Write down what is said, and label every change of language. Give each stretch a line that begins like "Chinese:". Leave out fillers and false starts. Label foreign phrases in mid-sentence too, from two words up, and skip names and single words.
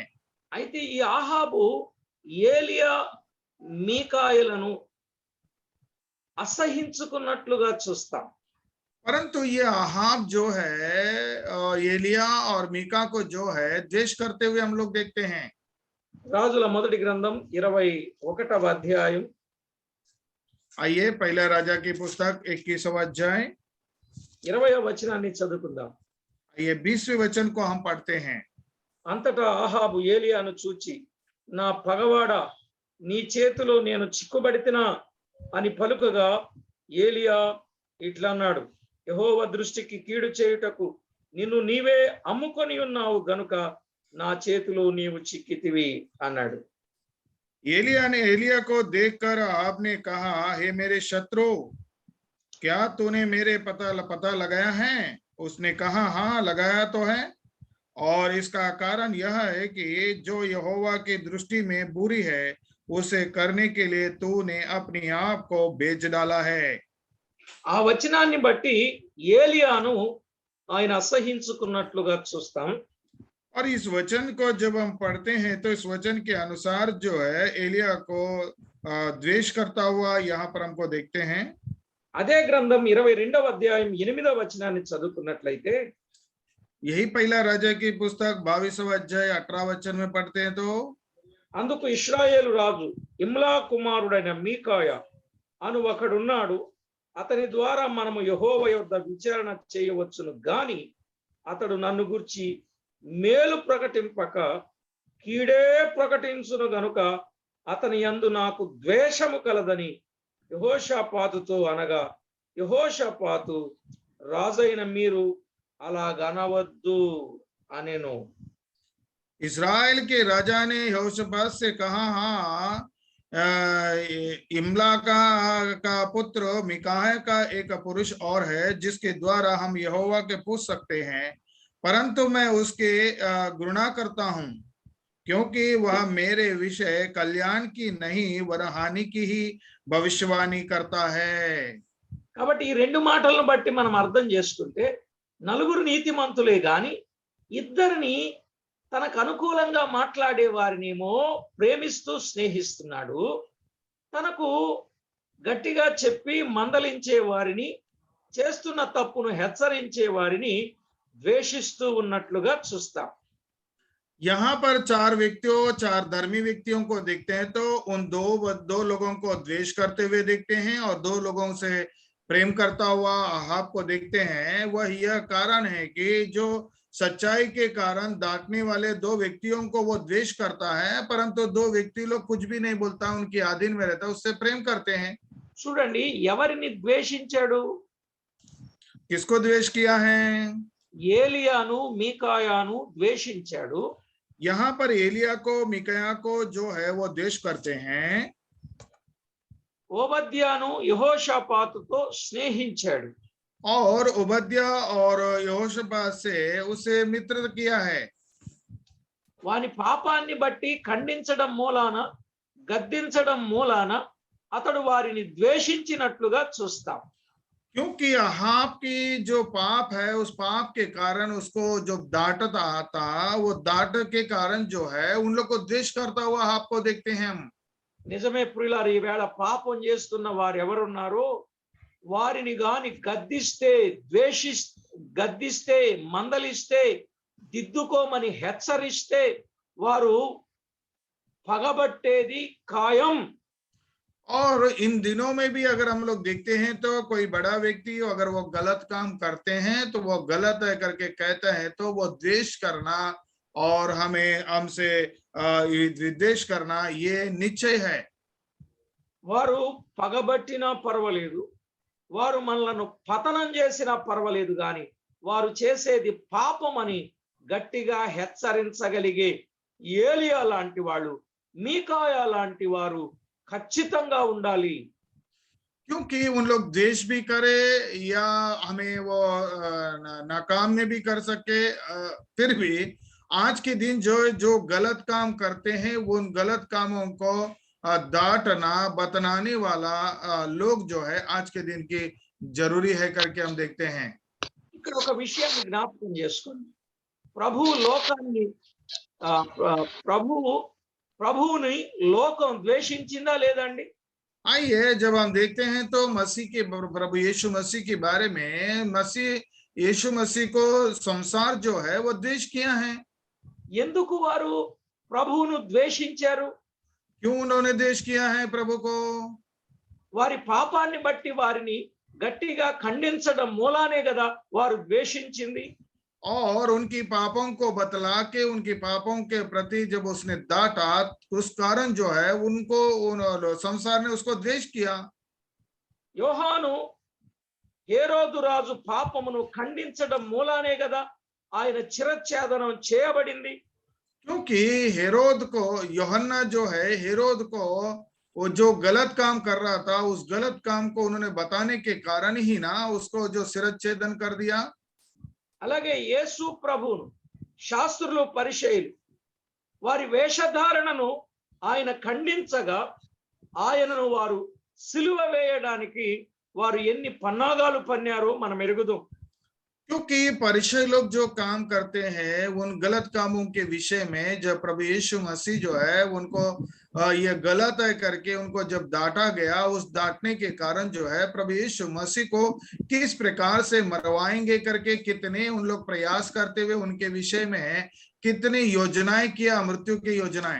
Telugu: అయితే ఈ ఆహాబు ఏలియా, మీకాయలను అసహించుకున్నట్లుగా చూస్తాం.
Hindi: परंतु ये आहाब जो है एलिया और मीका को जो है द्वेष करते हुए हम लोग देखते हैं।
Telugu: రాజుల మొదటి గ్రంథం 21వ అధ్యాయం
Hindi: आइए पहला राजा की पुस्तक 21वां अध्याय
Telugu: 20వ వచనాన్ని చదువుకుందాం.
Hindi: आइए 20वें वचन को हम पढ़ते हैं।
Telugu: అంతటా ఆహాబు ఏలియాను చూచి, నా పగవాడా, నీ చేతిలో నేను చిక్కుబడితినా అని పలుకగా, ఏలియా ఇట్లన్నాడు, యెహోవా దృష్టికి కీడు చేయుటకు నిన్ను నీవే అమ్ముకొని ఉన్నావు గనుక నా చేతిలో నీవు చిక్కితివి అన్నాడు.
Hindi: एलिया ने एलिया को देखकर आपने कहा, हे मेरे शत्रु, क्या तूने मेरे पता लगाया है? उसने कहा, हाँ लगाया तो है, और इसका कारण यह है कि जो यहोवा की दृष्टि में बुरी है उसे करने के लिए तूने अपने आप को बेच डाला है।
Telugu: ఆ వచనాన్ని బట్టి ఏలియాను ఆయన అసహించుకున్నట్లుగా చూస్తాం.
Hindi: और इस वचन को जब हम पढ़ते हैं तो इस वचन के अनुसार जो है एलिया को द्वेष करता हुआ यहाँ पर हमको देखते हैं।
Telugu: అదే గ్రంథం 22వ అధ్యాయం 8వ వచనాన్ని చదువుకున్నట్లయితే,
Hindi: यही पहला राजा की पुस्तक 22वां अध्याय 18 वचन में पढ़ते हैं तो,
Telugu: అందుకు ఇశ్రాయేలు రాజు ఇమ్లా కుమారుడైన మీకాయ అను ఒకడున్నాడు, అతని ద్వారా మనము యెహోవా యొద్ద విచారణ చేయవచ్చును గాని అతడు నన్ను గూర్చి మేలు ప్రకటింపక కీడే ప్రకటించును గనుక అతని యందు నాకు ద్వేషము కలదని యెహోషాపాతుతో అనగా, యెహోషాపాతు, రాజైన మీరు అలాగనవద్దు అనెను.
Hindi: इस्राएल के राजा ने यहोशापात से कहा, हाँ इमला का पुत्र मिकाह का एक पुरुष और है जिसके द्वारा हम यहोवा के पूछ सकते हैं, परंतु मैं उसके घृणा करता हूं, क्योंकि वह मेरे विषय कल्याण की नहीं वर हानि की ही भविष्यवाणी करता है।
Telugu: కాబట్టి ఈ రెండు మాటలను బట్టి మనం అర్థం చేసుకుంటే, నలుగురు నీతిమంతులే గాని ఇద్దరిని తనకు అనుకూలంగా మాట్లాడే వారినేమో ప్రేమిస్తూ స్నేహిస్తున్నాడు, తనకు గట్టిగా చెప్పి మందలించే వారిని, చేస్తున్న తప్పును హెచ్చరించే వారిని ద్వేషిస్తూ ఉన్నట్లుగా చూస్తాం.
Hindi: यहाँ पर 4 व्यक्तियों, 4 धर्मी व्यक्तियों को देखते हैं तो उन दो लोगों को द्वेष करते हुए देखते हैं, और 2 लोगों से प्रेम करता हुआ आहाब को देखते हैं। वह यह कारण है कि जो सच्चाई के कारण डांटने वाले 2 व्यक्तियों को वो द्वेष करता है, परंतु 2 व्यक्ति लोग कुछ भी नहीं बोलता, उनकी आधीन में रहता, उससे प्रेम करते हैं।
Telugu: చూడండి, ఎవరిని ద్వేషించాడు?
Hindi: किसको द्वेष किया है?
Telugu: ఏలియాను మీకాయాను ద్వేషించాడు.
Hindi: यहाँ पर एलिया को मिकाया को जो है वो द्वेष करते हैं,
Telugu: ఓబద్యాను యెహోషాపాతుతో స్నేహించాడు.
Hindi: और उबद्या और यहोशापात से उसे मित्र किया है।
Telugu: వాని పాపాన్ని బట్టి ఖండించడం మూలాన, గద్దించడం మూలాన అతడు వారిని ద్వేషించినట్లుగా చూస్తాం.
Hindi: क्योंकि अहाब की जो पाप है, उस पाप के कारण उसको जो डांटता था, वो डांट के कारण जो है उन लोग को द्वेष करता हुआ अहाब को देखते हैं हम।
Telugu: నిజమే ప్రియులారా, ఈవేళ పాపం చేస్తున్న వారు ఎవరున్నారో వారిని గాని గద్దిస్తే మందలిస్తే దిద్దుకోమని హెచ్చరిస్తే వారు పగబట్టేది ఖాయం.
Hindi: और इन दिनों में भी अगर हम लोग देखते हैं तो कोई बड़ा व्यक्ति अगर वो गलत काम करते हैं तो वो गलत है करके कहता है तो वो द्वेष करना और हमें हमसे विद्वेष करना ये निश्चय है।
Telugu: వారు పగబట్టినా పర్వాలేదు, వారు మనలను పతనం చేసినా పర్వాలేదు, కానీ వారు చేసేది పాపమని గట్టిగా హెచ్చరించగలిగే ఏలియా లాంటి వాళ్ళు, మీకాయా లాంటి వారు ఖచ్చితంగా ఉండాలి.
Hindi: क्योंकि उन लोग द्वेष भी करे या हमें वो नाकाम में भी कर सके, फिर भी आज के दिन जो गलत काम करते हैं उन गलत कामों को डांटना बतनाने वाला लोग जो है आज के दिन की जरूरी है करके हम देखते हैं।
Telugu: ఇక్కడ ఒక విషయాన్ని జ్ఞాపకం చేసుకోండి. ప్రభువుని లోకం ద్వేషించిందా లేదండి?
Hindi: आइए जब हम देखते हैं तो मसीह के प्रभु यीशु मसीह के बारे में, यीशु मसीह को संसार जो है वो द्वेष किया है।
Telugu: ఎందుకు వారు ప్రభువును ద్వేషించారు?
Hindi: क्यों उन्होंने द्वेष किया है प्रभु को?
Telugu: వారి పాపాన్ని బట్టి వారిని గట్టిగా ఖండించడం మూలానే కదా వారు ద్వేషించింది.
Hindi: और उनकी पापों को बतला के उनकी पापों के प्रति जब उसने डांटा, उस कारण जो है उनको संसार ने उसको द्वेष किया।
Telugu: యోహాను హేరోదు రాజు పాపమును ఖండించడం మూలానే కదా ఆయన చిరచ్ఛేదనం చేయబడింది.
Hindi: क्योंकि हेरोद को, यूहन्ना जो है हेरोद को वो जो गलत काम कर रहा था उस गलत काम को उन्होंने बताने के कारण ही ना उसको जो शिरच्छेदन कर दिया।
Telugu: అలాగే యేసు ప్రభువును శాస్త్రులు పరిచయులు వారి వేషధారణను ఆయన ఖండించగా ఆయనను వారు సిలువ వేయడానికి వారు ఎన్ని పన్నాగాలు పన్నారో మనం ఎరుగుదాం.
Hindi: क्योंकि परिचय लोग जो काम करते हैं उन गलत कामों के विषय में जब प्रभु यीशु मसीह जो है उनको ये गलत है करके उनको जब डांटा गया, उस डांटने के कारण जो है प्रभु यीशु मसीह को किस प्रकार से मरवाएंगे करके कितने उन लोग प्रयास करते हुए उनके विषय में कितनी योजनाएं किया, मृत्यु की योजनाएं।